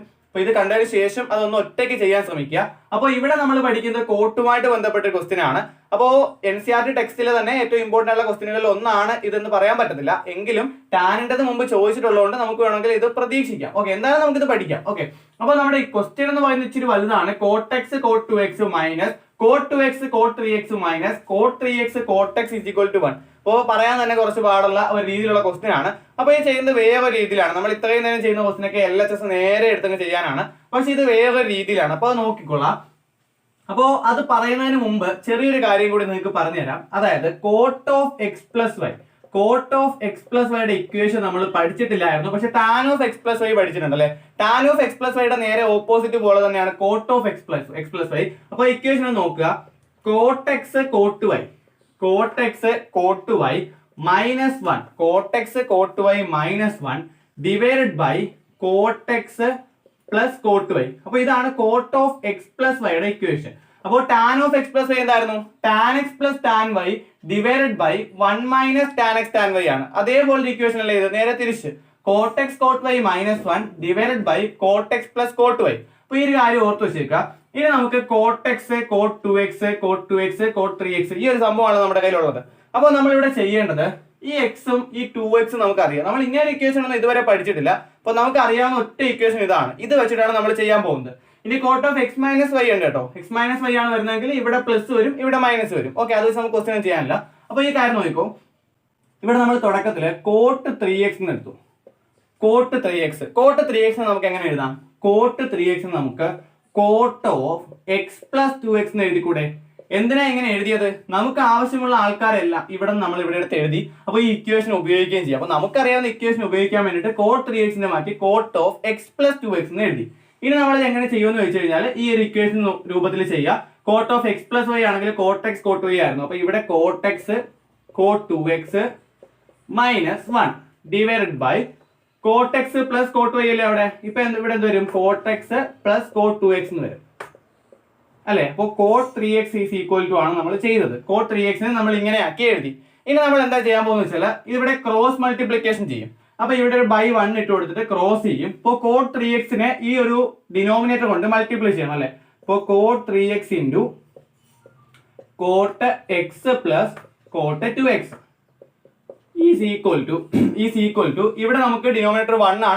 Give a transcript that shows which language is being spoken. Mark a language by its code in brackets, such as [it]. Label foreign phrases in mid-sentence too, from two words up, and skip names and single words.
[ml] അപ്പൊ ഇത് കണ്ടതിന് ശേഷം അതൊന്ന് ഒറ്റയ്ക്ക് ചെയ്യാൻ ശ്രമിക്കുക. അപ്പോൾ ഇവിടെ നമ്മൾ പഠിക്കുന്നത് കോട്ടുമായിട്ട് ബന്ധപ്പെട്ട ക്വസ്റ്റ്യൻ ആണ്. അപ്പോൾ NCERT ടെക്സ്റ്റിലെ തന്നെ ഏറ്റവും ഇമ്പോർട്ടന്റ് ആയിട്ടുള്ള ക്വസ്റ്റ്യനുകളിൽ ഒന്നാണ് ഇതെന്ന് പറയാൻ പറ്റത്തില്ല. എങ്കിലും ടാനിൻ്റെത് മുമ്പ് ചോദിച്ചിട്ടുള്ളതുകൊണ്ട് നമുക്ക് വേണമെങ്കിൽ ഇത് പ്രതീക്ഷിക്കാം. ഓക്കെ, എന്തായാലും നമുക്ക് ഇത് പഠിക്കാം. ഓക്കെ, അപ്പോൾ നമ്മുടെ ഈ ക്വസ്റ്റ്യൻ എന്ന് പറയുന്നത് ഇച്ചിരി വലുതാണ്. [en] cot x cot 2x മൈനസ് cot 2x cot 3x മൈനസ് cot 3x cot x is equal to 1. [ml] അപ്പോൾ പറയാൻ തന്നെ കുറച്ച് പാടുള്ള ഒരു രീതിയിലുള്ള ക്വസ്റ്റ്യൻ ആണ്. അപ്പോൾ ഈ ചെയ്യുന്നത് വേറൊരു രീതിയിലാണ്. നമ്മൾ ഇത്രയും നേരം ചെയ്യുന്ന ക്വസ്റ്റ്യനൊക്കെ LHS നേരെ എടുത്തങ്ങ് ചെയ്യാനാണ്, പക്ഷെ ഇത് വേറൊരു രീതിയിലാണ്. അപ്പോൾ അത് നോക്കിക്കൊള്ളാം. അപ്പോൾ അത് പറയുന്നതിന് മുമ്പ് ചെറിയൊരു കാര്യം കൂടി നിങ്ങൾക്ക് പറഞ്ഞുതരാം. അതായത് [en] cot of x plus y [ml] യുടെ ഇക്വേഷൻ നമ്മൾ പഠിച്ചിട്ടില്ലായിരുന്നു, പക്ഷെ [en] tan of x plus y [ml] പഠിച്ചിട്ടുണ്ട് അല്ലെ? [en] tan of x plus y [ml] യുടെ നേരെ ഓപ്പോസിറ്റ് പോലെ തന്നെയാണ് [en] cot of x plus y. [ml] അപ്പോൾ ഇക്വേഷൻ നോക്കുക. [en] cot x cot y minus 1 cot x cot y minus 1 divided by cot x plus cot y. [ml] അപ്പോൾ ഇതാണ് [en] cot of x plus y [ml] യുടെ ഇക്വേഷൻ. അപ്പോൾ [en] tan of x plus y [ml] എന്തായിരുന്നു? [en] tan x plus tan y divided by 1 minus tan x tan y ആണ്. [ml] അതേപോലെ ഇക്വേഷൻ അല്ലേ ഇത്? നേരെ തിരിച്ച് [en] cot x cot y minus 1 divided by cot x plus cot y. [ml] അപ്പോൾ ഈ ഒരു കാര്യം ഓർത്ത് വെച്ചേക്കുക. ഇനി നമുക്ക് [en] cot x cot 2x cot 2x cot 3x [ml] ഈ ഒരു സംഭവമാണ് നമ്മുടെ കയ്യിലുള്ളത്. അപ്പോൾ നമ്മൾ ഇവിടെ ചെയ്യേണ്ടത് ഈ എക്സും ഈ 2x നമുക്കറിയാം. നമ്മൾ ഇങ്ങനെ ഇക്വേഷൻ ഒന്നും ഇതുവരെ പഠിച്ചിട്ടില്ല. അപ്പോൾ നമുക്ക് അറിയാവുന്ന ഒറ്റ ഇക്വേഷൻ ഇതാണ്. ഇത് വെച്ചിട്ടാണ് നമ്മൾ ചെയ്യാൻ പോകുന്നത്. ഇനി [en] cot of x minus y [ml] ഉണ്ട് കേട്ടോ. [en] x minus y [ml] ആണ് വരുന്നതെങ്കിൽ ഇവിടെ പ്ലസ് വരും, ഇവിടെ മൈനസ് വരും. ഓക്കെ, അത് നമുക്ക് ക്വസ്റ്റ്യൻ ചെയ്യാനില്ല. അപ്പോൾ ഈ കാര്യം നോക്കിക്കോ. ഇവിടെ നമ്മൾ തുടക്കത്തിൽ [en] cot 3x [ml] എന്ന് എടുത്തു. [en] cot 3x [ml] നമുക്ക് എങ്ങനെ എഴുതാം? [en] cot 3x [ml] നമുക്ക് [en] cot of x plus 2x [ml] എന്ന് എഴുതിക്കൂടെ? എന്തിനാ ഇങ്ങനെ എഴുതിയത്? നമുക്ക് ആവശ്യമുള്ള ആൾക്കാരെല്ലാം നമ്മൾ ഇവിടെ എടുത്ത് എഴുതി. അപ്പോൾ ഈ ഇക്വേഷൻ ഉപയോഗിക്കുകയും ചെയ്യാം. അപ്പോൾ നമുക്കറിയാവുന്ന ഇക്വേഷൻ ഉപയോഗിക്കാൻ വേണ്ടിയിട്ട് [en] cot 3x [ml] മാറ്റി [en] cot of x plus 2x [ml] എന്ന് എഴുതി. ഇനി നമ്മൾ എങ്ങനെ ചെയ്യുമെന്ന് വെച്ച് കഴിഞ്ഞാൽ ഈ ഒരു ഇക്വേഷൻ രൂപത്തിൽ ചെയ്യുക. [en] cot of x plus y [ml] ആണെങ്കിൽ [en] cot x cot y [ml] ആയിരുന്നു. അപ്പോൾ ഇവിടെ [en] cot x cot 2x minus 1 divided by cot x plus cot y [ml] അല്ലേ അവിടെ? ഇപ്പൊ ഇവിടെ എന്ത് വരും? [en] cot x plus cot 2x [ml] എന്ന് വരും അല്ലെ? അപ്പോൾ [en] cot 3x is equal to [ml] ആണ് നമ്മൾ ചെയ്തത്. [en] cot 3x [ml] നമ്മൾ ഇങ്ങനെ ആക്കി എഴുതി. ഇനി നമ്മൾ എന്താ ചെയ്യാൻ പോകുന്നത് വെച്ചാൽ ഇവിടെ [en] cross multiplication [ml] ചെയ്യും. അപ്പൊ ഇവിടെ ഒരു ബൈ 1 ഇട്ട് കൊടുത്തിട്ട് ക്രോസ് ചെയ്യും. ഇപ്പോൾ [en] cot 3x [ml] ഈ ഒരു ഡിനോമിനേറ്റർ കൊണ്ട് മൾട്ടിപ്ലൈ ചെയ്യണം അല്ലെ? [en] അപ്പോൾ cot 3x into cot x plus cot 2x is equal to [ml] ഇവിടെ നമുക്ക് ഡിനോമിനേറ്റർ 1 ആണ്.